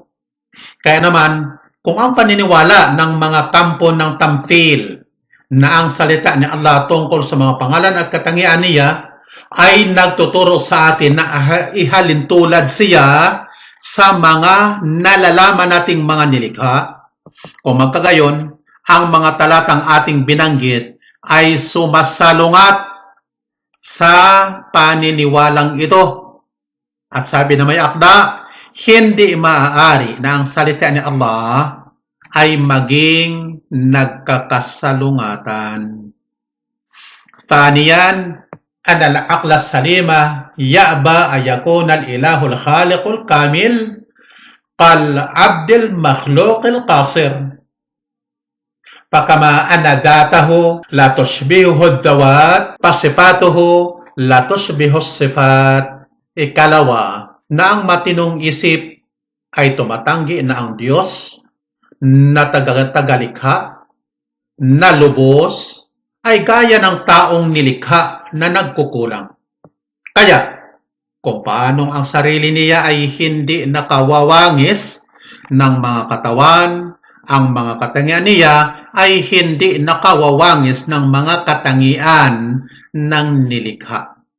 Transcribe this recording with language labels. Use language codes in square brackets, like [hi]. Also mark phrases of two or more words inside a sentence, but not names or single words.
[tl] Kaya naman, kung ang paniniwala ng mga kampo ng tamthil na ang salita ni Allah tungkol sa mga pangalan at katangian niya ay nagtuturo sa atin na ihalintulad siya sa mga nalalaman nating mga nilikha, kung magkagayon, ang mga talatang ating binanggit ay sumasalungat sa paniniwalang ito. At sabi na may akda, hindi maaari na ang salita ni Allah ay maging nagkakasalungatan. [ar] Thaniyan, أن العقل السليم يأبى أن يكون الإله الخالق الكامل كالعبد المخلوق القاصر فكما أن ذاته لا تشبهه الذوات فصفاته لا تشبه الصفات. [tl] Ikalawa, na ang matinong isip ay tumatanggi na ang Diyos na tagalikha, na lubos, ay gaya ng taong nilikha na nagkukulang. Kaya, kung paanong ang sarili niya ay hindi nakawawangis ng mga katawan, ang mga katangian niya ay hindi nakawawangis ng mga katangian ng nilikha.